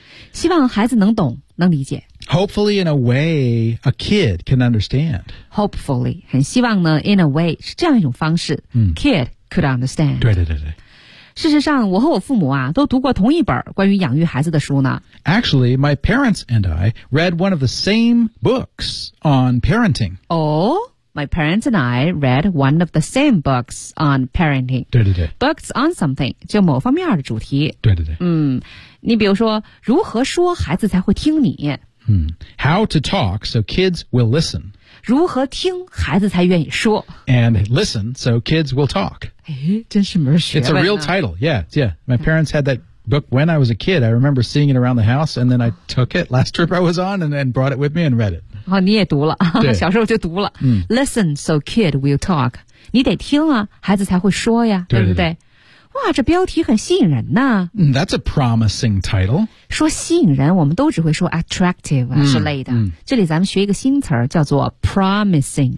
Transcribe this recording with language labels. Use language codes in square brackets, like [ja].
[zh] 希望孩子能懂能理解 [en] Hopefully in a way a kid can understand [zh] Hopefully 很希望呢 [en] in a way [zh] 是这样一种方式、 mm. [en] Kid could understand. [zh] 对对对对。事实上我和我父母啊都读过同一本关于养育孩子的书呢。 [en] Actually, my parents and I read one of the same books on parenting. Oh, my parents and I read one of the same books on parenting. [zh] 对对对。 [en] Books on something, [zh] 就某方面的主题。对对对。你比如说如何说孩子才会听你。 [en] How to talk so kids will listen. [zh] 如何听孩子才愿意说。 [en] And listen so kids will talk. [zh] 真是门学问。 [en] It's a real title. Yeah, yeah. My parents had that book when I was a kid. I remember seeing it around the house, and then I took it last trip I was on and then brought it with me and read it. [zh] 哦，你也读了，小时候就读了。 [en] Listen so kid will talk. [zh] 你得听啊，孩子才会说呀，对不对？哇，这标题很吸引人呐。 [en] That's a promising title. [zh] 说吸引人，我们都只会说 attractive 之类的。这里咱们学一个新词儿，叫做 promising.